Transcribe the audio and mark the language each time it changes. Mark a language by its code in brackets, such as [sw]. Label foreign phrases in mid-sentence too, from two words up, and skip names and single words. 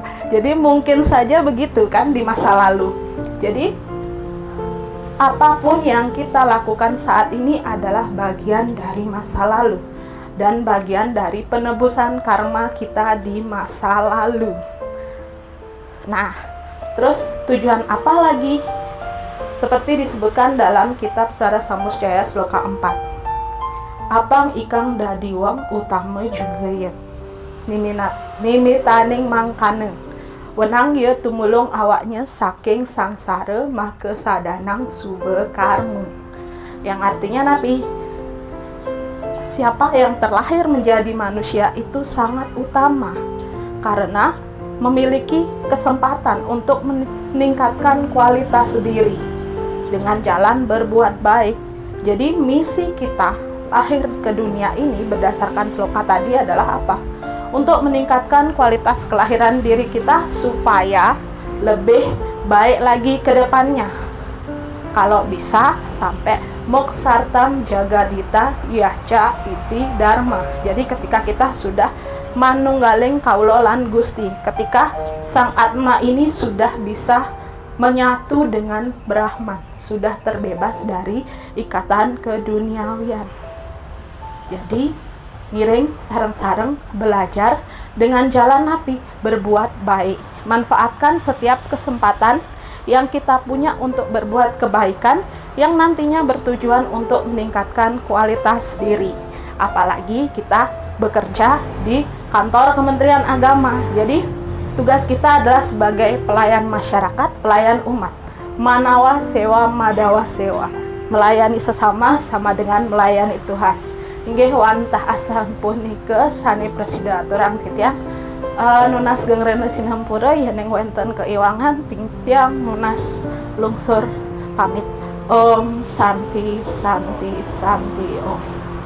[id] Jadi mungkin saja begitu kan di masa lalu. Jadi apapun yang kita lakukan saat ini adalah bagian dari masa lalu dan bagian dari penebusan karma kita di masa lalu. Nah, terus tujuan apa lagi? Seperti disebutkan dalam kitab Sara Samusjaya Sloka 4. [kaw] Apang ikang dadi wong utama juga ya. Nimitaning mangkane. Wenang ya tumulong awaknya saking sangsara maka sadanang sube karma. [id] Yang artinya nabi, siapa yang terlahir menjadi manusia itu sangat utama karena memiliki kesempatan untuk meningkatkan kualitas diri dengan jalan berbuat baik. Jadi misi kita lahir ke dunia ini berdasarkan sloka tadi adalah apa? Untuk meningkatkan kualitas kelahiran diri kita supaya lebih baik lagi ke depannya. Kalau bisa sampai [sa] moksartam jagadita yaca iti dharma. [id] Jadi ketika kita sudah [jv] manunggaling kaulo lan Gusti, [id] ketika sang Atma ini sudah bisa menyatu dengan Brahman, sudah terbebas dari ikatan keduniawian. Jadi [ban] ngiring sareng-sareng [id] belajar dengan jalan nabi, berbuat baik, manfaatkan setiap kesempatan yang kita punya untuk berbuat kebaikan yang nantinya bertujuan untuk meningkatkan kualitas diri. Apalagi kita bekerja di kantor Kementerian Agama. Jadi tugas kita adalah sebagai pelayan masyarakat, pelayan umat. [sa] Manawa sewa madawa sewa. [id] Melayani sesama sama dengan melayani Tuhan. [ban] Inggih wantah asampun sane presida aturang titiang nunas gengrena sinampura yeneng wenten keiwangan tiang nunas lungsur pamit. [sa] Om Santi Santi Santi Om.